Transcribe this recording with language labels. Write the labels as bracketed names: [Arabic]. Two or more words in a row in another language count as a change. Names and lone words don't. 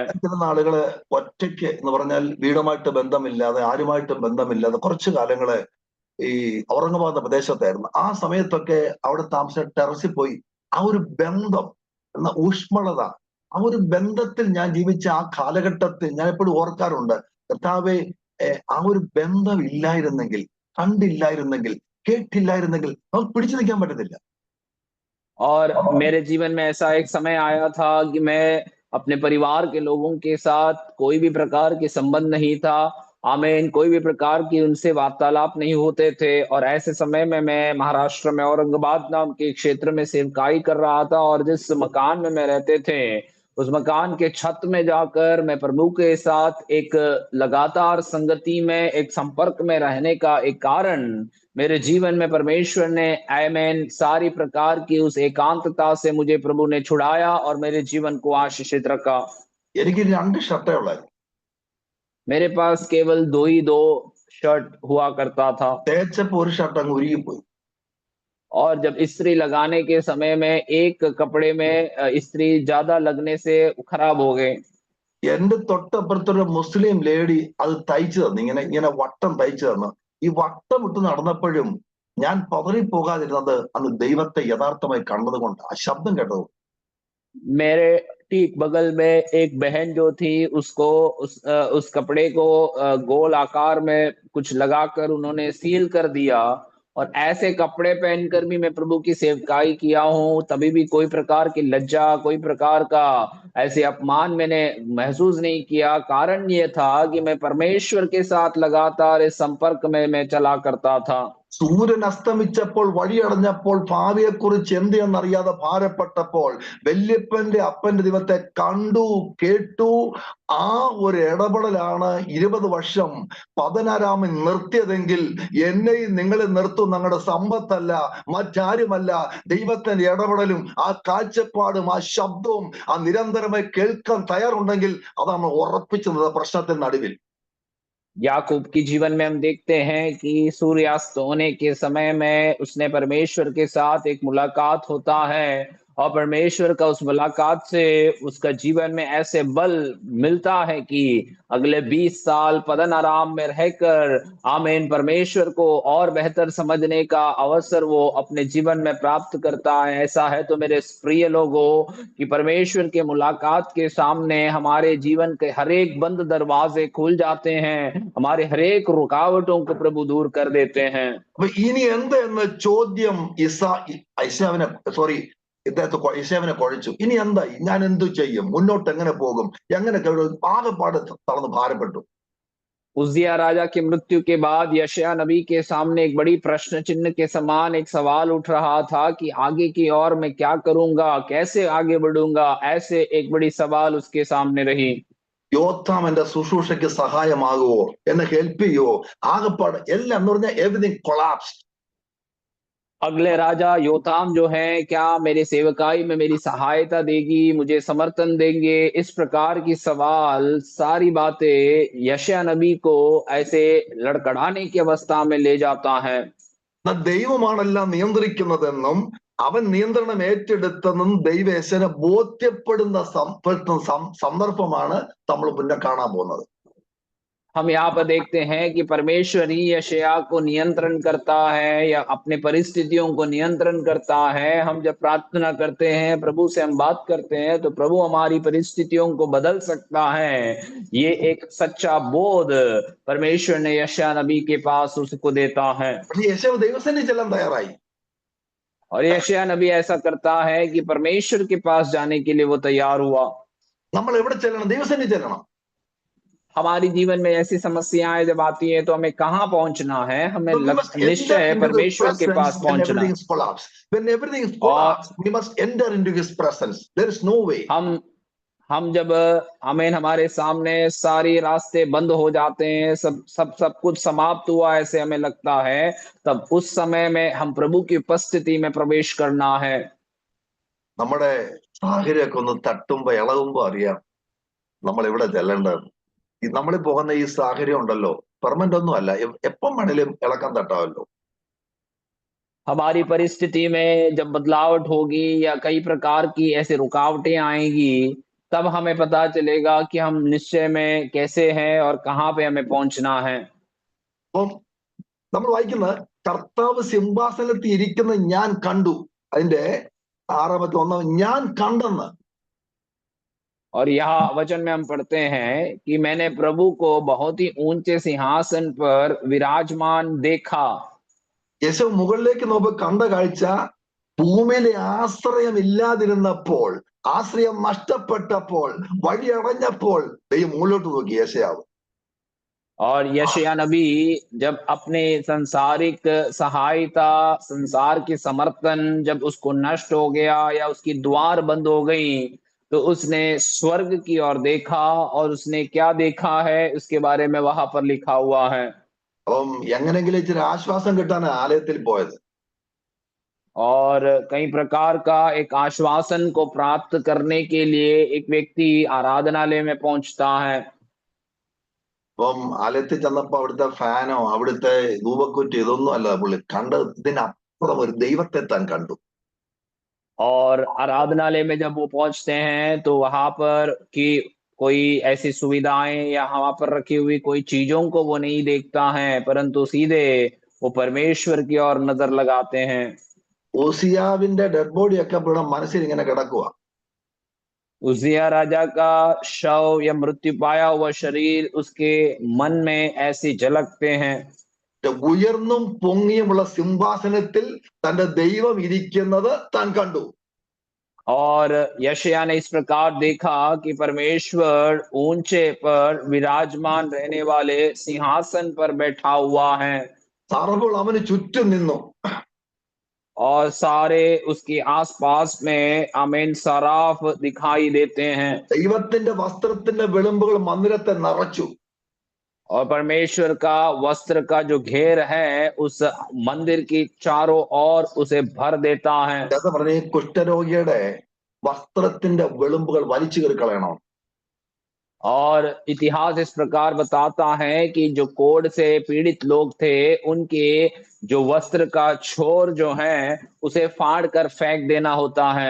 [Malayalam] ചില നാളുകള് ഒറ്റയ്ക്ക് എന്ന് പറഞ്ഞാൽ വീടുമായിട്ട് ബന്ധമില്ലാതെ, ആരുമായിട്ടും ബന്ധമില്ലാതെ കുറച്ചു കാലങ്ങള് ഈ ഔറംഗാബാദ് പ്രദേശത്തായിരുന്നു. ആ സമയത്തൊക്കെ അവിടെ താമസിച്ച ടെറസിൽ പോയി ആ ഒരു ബന്ധം എന്ന ഊഷ്മളത, ആ ഒരു ബന്ധത്തിൽ ഞാൻ ജീവിച്ച ആ കാലഘട്ടത്തിൽ ഞാൻ എപ്പോഴും ഓർക്കാറുണ്ട്. കർത്താവെ, ആ ഒരു ബന്ധം ഇല്ലായിരുന്നെങ്കിൽ, കണ്ടില്ലായിരുന്നെങ്കിൽ, കേട്ടില്ലായിരുന്നെങ്കിൽ നമുക്ക് പിടിച്ചു നിൽക്കാൻ പറ്റത്തില്ല. [Hindi] और मेरे जीवन में ऐसा एक समय आया था कि मैं अपने परिवार के लोगों के साथ कोई भी प्रकार के संबंध नहीं था, आमीन कोई भी प्रकार की उनसे वार्तालाप नहीं होते थे। और ऐसे समय में मैं महाराष्ट्र में औरंगाबाद नाम के क्षेत्र में सेवकाई कर रहा था, और जिस मकान में मैं रहते थे उस मकान के छत में जाकर मैं प्रभु के साथ एक लगातार संगति में, एक संपर्क में रहने का एक कारण मेरे जीवन में परमेश्वर ने आमीन सारी प्रकार की उस एकांतता से मुझे प्रभु ने छुड़ाया और मेरे जीवन को आशीषित रखा। [Malayalam] എനിക്ക് 2 ഷർട്ടേ ഉള്ളായിരുന്നു. [Hindi] मेरे पास केवल दो शर्ट हुआ करता था, [Malayalam] തേച്ചപ്പോ ഒരു ഷർട്ട് അങ്ങ് ഉരുകിപ്പോയി. [Hindi] और जब इस्त्री लगाने के समय में एक कपड़े में इस्त्री ज्यादा लगने से खराब हो गए। [Malayalam] എന്റെ തൊട്ടപ്പുറത്തൊരു മുസ്ലിം ലേഡി അത് തയ്ച്ചു തന്നു, ഇങ്ങനെ ഇങ്ങനെ വട്ടം തയ്ച്ചു തന്നു. ഈ വട്ടം ഇട്ട് നടന്നപ്പോഴും ഞാൻ പതറിപ്പോകാതിരുന്നത് അന്ന് ദൈവത്തെ യഥാർത്ഥമായി കണ്ടത് കൊണ്ട്, ആ ശബ്ദം കേട്ടത്. [Hindi] मेरे ठीक बगल में एक बहन जो थी, उसको उस कपड़े को गोल आकार में कुछ लगाकर उन्होंने सील कर दिया, और ऐसे कपड़े पहनकर भी मैं प्रभु की सेवकाई किया हूँ, तभी भी कोई प्रकार की लज्जा, कोई प्रकार का ऐसे अपमान मैंने महसूस नहीं किया। कारण ये था कि मैं परमेश्वर के साथ लगातार इस संपर्क में मैं चला करता था। [Malayalam] സൂര്യൻ അസ്തമിച്ചപ്പോൾ, വഴിയടഞ്ഞപ്പോൾ, ഭാവിയെക്കുറിച്ച് എന്ത് എന്നറിയാതെ ഭാരപ്പെട്ടപ്പോൾ വല്യപ്പന്റെ അപ്പന്റെ ദൈവത്തെ കണ്ടു, കേട്ടു. ആ ഒരു ഇടപെടലാണ് 20 വർഷം പതനാരാമൻ നിർത്തിയതെങ്കിൽ എന്നെയും നിങ്ങളെ നിർത്തും ഞങ്ങളുടെ സമ്പത്തല്ല, മറ്റാരുമല്ല, ദൈവത്തിന്റെ ഇടപെടലും ആ കാഴ്ചപ്പാടും ആ ശബ്ദവും ആ നിരന്തരമായി കേൾക്കാൻ തയ്യാറുണ്ടെങ്കിൽ അതാണ് ഉറപ്പിച്ചത് പ്രശ്നത്തിന്റെ നടുവിൽ. [Hindi] याकूब के जीवन में हम देखते हैं कि सूर्यास्त होने के समय में उसने परमेश्वर के साथ एक मुलाकात होता है, और परमेश्वर का उस मुलाकात से उसका जीवन में ऐसे बल मिलता है कि अगले 20 साल पदन आराम में रहकर आमीन परमेश्वर को और बेहतर समझने का अवसर वो अपने जीवन में प्राप्त करता है। ऐसा है तो मेरे प्रिय लोगों कि परमेश्वर के मुलाकात के सामने हमारे जीवन के हर एक बंद दरवाजे खुल जाते हैं, हमारे हर एक रुकावटों को प्रभु दूर कर देते हैं। [Malayalam] അപ്പൊ ഇനി എന്ത് എന്ന ചോദ്യം ഇശാവിനെ കുഴച്ചു. ഇനി എന്തായി, ഞാൻ എന്തു ചെയ്യും, മുന്നോട്ട് എങ്ങനെ പോകും, എങ്ങനെ ആകെപ്പാട് തളർന്ന് ഭാരപ്പെട്ടു. [Hindi] उज्जिया राजा की मृत्यु के बाद यशायाह नबी के सामने एक बड़ी प्रश्न चिन्ह के समान एक सवाल उठ रहा था कि आगे की ओर मैं क्या करूंगा, कैसे आगे बढ़ूंगा। ऐसे एक बड़ी सवाल उसके सामने रही। [Malayalam] യോത്താം എന്റെ ശുശ്രൂഷയ്ക്ക് സഹായമാകുവോ, എന്നെ ഹെൽപ്പ് ചെയ്യുവോ? ആകെപ്പാട് എല്ലാം എന്ന് പറഞ്ഞാൽ [English] everything collapsed. [Hindi] अगले राजा योताम जो है, क्या मेरे सेवकाई में मेरी सहायता देगी, मुझे समर्थन देंगे? इस प्रकार की सवाल, सारी बातें यशायाह नबी को ऐसे लड़खड़ाने की अवस्था में ले जाता है। ദൈവമാണെല്ലാം നിയന്ത്രിക്കുന്നതെന്നും അവൻ നിയന്ത്രണം ഏറ്റെടുത്തെന്നും ദൈവേശനെ ബോധ്യപ്പെടുന്ന സന്ദർഭമാണ് നമ്മൾ പിന്നെ കാണാൻ പോകുന്നത്. हम यहाँ पर देखते हैं कि परमेश्वर ही यशायाह को नियंत्रण करता है या अपने परिस्थितियों को नियंत्रण करता है। हम जब प्रार्थना करते हैं, प्रभु से हम बात करते हैं, तो प्रभु हमारी परिस्थितियों को बदल सकता है। ये एक सच्चा बोध परमेश्वर ने यशायाह नबी के पास उसको देता है। [Malayalam] യേശാവ് ദൈവസന്നിധി ചെല്ലാൻ തയ്യാറായി. [Hindi] और यशायाह नबी ऐसा करता है कि परमेश्वर के पास जाने के लिए वो तैयार हुआ। [Malayalam] നമ്മൾ എവിടെ ചെല്ലണം? ദൈവസന്നിധി ചെല്ലണം. [Hindi] हमारी जीवन में ऐसी समस्याएं जब आती हैं तो हमें कहाँ पहुंचना है? हमें निश्चय है परमेश्वर के पास पहुंचना है। [English] When everything is collapsed, we must enter into his presence. There is no way. [Hindi] हम जब हमें हमारे सामने सारी रास्ते बंद हो जाते हैं, सब कुछ समाप्त हुआ ऐसे हमें लगता है, तब उस समय में हम प्रभु की उपस्थिति में प्रवेश करना है। [Malayalam] നമ്മുടെ സാഹചര്യമൊക്കെ ഒന്ന് തട്ടുമ്പോ ഇളകുമ്പോ അറിയാം നമ്മൾ എവിടെ ചെല്ലേണ്ടത്. നമ്മൾ പോകുന്ന ഈ സാഹചര്യം ഉണ്ടല്ലോ, പെർമനന്റ് ഒന്നും അല്ല, എപ്പം വേണേലും ഇളക്കം തട്ടാമല്ലോ. [Hindi] हमारी परिस्थिति में जब बदलावट होगी या कई प्रकार की ऐसी रुकावटें आएंगी, तब हमें पता चलेगा कि हम निश्चय में कैसे हैं और कहाँ पे हमें पहुंचना है। [Malayalam] അപ്പം നമ്മൾ വായിക്കുന്നത് കർത്താവ് സിംഹാസനത്തിൽ ഇരിക്കുന്ന ഞാൻ കണ്ടു. അതിന്റെ 6-1 ഞാൻ കണ്ടെന്ന്. [Hindi] और यहाँ वचन में हम पढ़ते हैं कि मैंने प्रभु को बहुत ही ऊंचे सिंहासन पर विराजमान देखा। [Malayalam] യേശു മുകളിലേക്ക് നോക്കി കണ്ട കാഴ്ച, ഭൂമിയിലെ ആശ്രയം ഇല്ലാതിരുന്നപ്പോൾ, ആശ്രയം നഷ്ടപ്പെട്ടപ്പോൾ, വഴി അടഞ്ഞപ്പോൾ ദൈവം മുകളിലോട്ട് നോക്കി യേശയാവ്. [Hindi] और यशायाह नबी जब अपने संसारिक सहायता, संसार की समर्थन जब उसको नष्ट हो गया या उसकी द्वार बंद हो गई, तो उसने स्वर्ग की ओर देखा। और उसने क्या देखा है उसके बारे में वहां पर लिखा हुआ है। [Malayalam] അപ്പം എങ്ങനെങ്കിലും ഇച്ചിരി ആശ്വാസം കിട്ടാൻ ആലയത്തിൽ പോയത്. [Hindi] और कई प्रकार का एक आश्वासन को प्राप्त करने के लिए एक व्यक्ति आराधनालय में पहुंचता है। [Malayalam] അപ്പം ആലയത്തിൽ ചെന്നപ്പോ അവിടുത്തെ ഫാനോ അവിടുത്തെ ധൂപക്കുറ്റി ഇതൊന്നും അല്ല പുള്ളി കണ്ടത്. ഇതിനപ്പുറം ഒരു ദൈവത്തെ താൻ കണ്ടു. [Hindi] और आराधनालय में जब वो पहुंचते हैं तो वहां पर कि कोई ऐसी सुविधाएं या वहां पर रखी हुई कोई चीजों को वो नहीं देखता है, परंतु सीधे वो परमेश्वर की ओर नजर लगाते हैं। [Malayalam] ഓസിയാവിന്റെ [English] dead body [Malayalam] ഒക്കെ ഇവിടെ മനസ്സിൽ ഇങ്ങനെ കിടക്കുക. [Hindi] उजिया राजा का शव या मृत्यु पाया हुआ शरीर उसके मन में ऐसे झलकते हैं। [Malayalam] ഉയർന്നും പൊങ്ങിയുമുള്ള സിംഹാസനത്തിൽ തന്റെ ദൈവം ഇരിക്കുന്നത് താൻ കണ്ടു. [Hindi] और यशायाह ने इस प्रकार देखा कि परमेश्वर ऊंचे पर विराजमान रहने वाले सिंहासन पर बैठा हुआ है। [Malayalam] സാറപ്പോൾ അവന് ചുറ്റും നിന്നു. [Hindi] और सारे उसके आसपास में आमीन सराफ दिखाई देते हैं। [Malayalam] ദൈവത്തിന്റെ വസ്ത്രത്തിന്റെ വിളിമ്പുകൾ മന്ദിരത്തെ നിറച്ചു. [Hindi] और परमेश्वर का वस्त्र का जो घेर है उस मंदिर की चारों ओर उसे भर देता है। [Malayalam] ജാഥ പറഞ്ഞ ഈ കുഷ്ഠരോഗിയുടെ വസ്ത്രത്തിന്റെ വിളിമ്പുകൾ വലിച്ചു കയറി കളയണം. [Hindi] और इतिहास इस प्रकार बताता है कि जो कोढ़ से पीड़ित लोग थे, उनके जो वस्त्र का छोर जो है उसे फाड़ कर फेंक देना होता है।